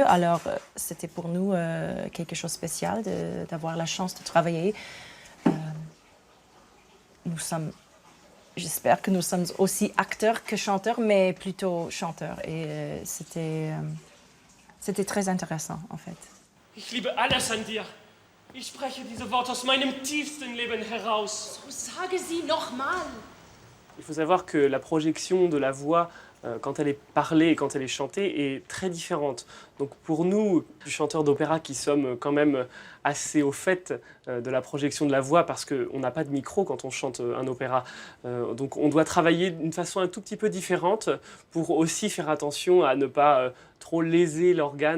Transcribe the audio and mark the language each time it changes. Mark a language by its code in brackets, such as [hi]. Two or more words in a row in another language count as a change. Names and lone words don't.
[fr] Alors c'était pour nous quelque chose de spécial d'avoir la chance de travailler. J'espère que nous sommes aussi acteurs que chanteurs, mais plutôt chanteurs. Et c'était très intéressant, en fait. [de] Ich liebe alles an dir. Ich spreche diese Worte aus meinem tiefsten Leben heraus. So sage sie nochmal. [fr] Il faut savoir que la projection de la voix, quand elle est parlée et quand elle est chantée, est très différente. Donc pour nous, chanteurs d'opéra qui sommes quand même assez au fait de la projection de la voix, parce qu'on n'a pas de micro quand on chante un opéra, donc on doit travailler d'une façon un tout petit peu différente pour aussi faire attention à ne pas trop léser l'organe.